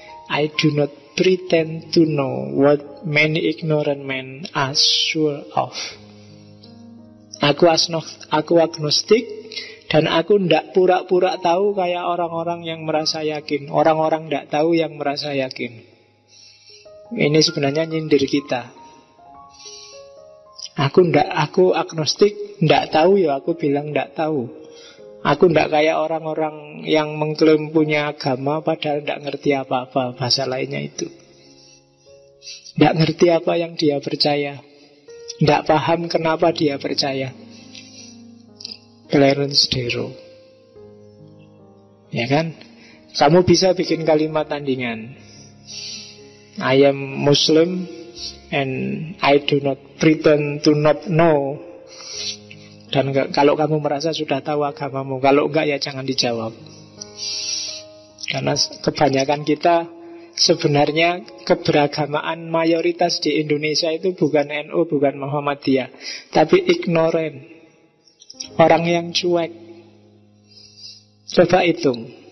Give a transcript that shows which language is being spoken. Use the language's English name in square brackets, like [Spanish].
[English] I do not pretend to know what many ignorant men are sure of. [Indonesian] Aku agnostik, dan aku tidak pura-pura tahu kayak orang-orang yang merasa yakin. Orang-orang tidak tahu yang merasa yakin. Ini sebenarnya nyindir kita. Aku agnostik, tidak tahu ya aku bilang tidak tahu. Aku tidak kayak orang-orang yang mengklaim punya agama padahal tidak ngerti apa-apa. Bahasa lainnya itu, tidak ngerti apa yang dia percaya, tidak paham kenapa dia percaya. Clarence Darrow. Ya kan? Kamu bisa bikin kalimat tandingan. [English] I am Muslim and I do not pretend to not know. [Indonesian] Dan kalau kamu merasa sudah tahu agamamu, kalau enggak ya jangan dijawab. Karena kebanyakan kita sebenarnya keberagamaan mayoritas di Indonesia itu bukan NU, bukan Muhammadiyah, tapi ignoran. Orang yang cuek. Coba hitung.